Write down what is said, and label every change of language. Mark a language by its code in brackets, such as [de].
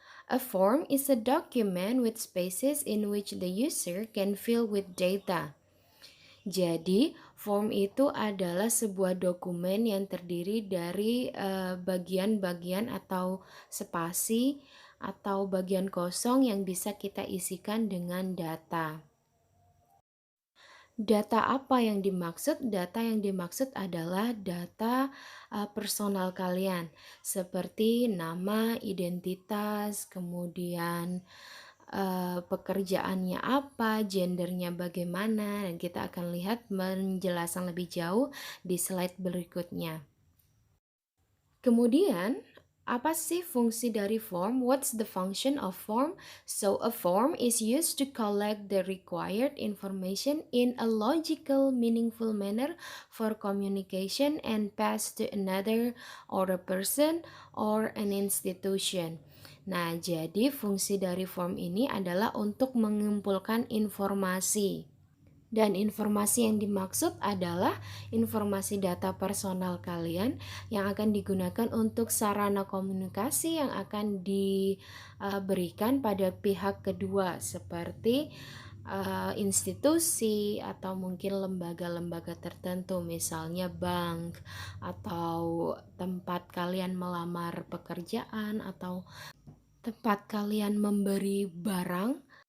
[en] A form is a document with spaces in which the user can fill with data. [id] Jadi, form itu adalah sebuah dokumen yang terdiri dari bagian-bagian atau spasi atau bagian kosong yang bisa kita isikan dengan data. Data apa yang dimaksud? Data yang dimaksud adalah data personal kalian, seperti nama, identitas, kemudian pekerjaannya apa, gendernya bagaimana, dan kita akan lihat penjelasan lebih jauh di slide berikutnya. Kemudian, apa sih fungsi dari form? [en] What's the function of form? So, a form is used to collect the required information in a logical, meaningful manner for communication and pass to another or a person or an institution. [id] Nah, jadi fungsi dari form ini adalah untuk mengumpulkan informasi. Dan informasi yang dimaksud adalah informasi data personal kalian yang akan digunakan untuk sarana komunikasi yang akan diberikan pada pihak kedua seperti institusi atau mungkin lembaga-lembaga tertentu, misalnya bank atau tempat kalian melamar pekerjaan atau tempat kalian memberi barang.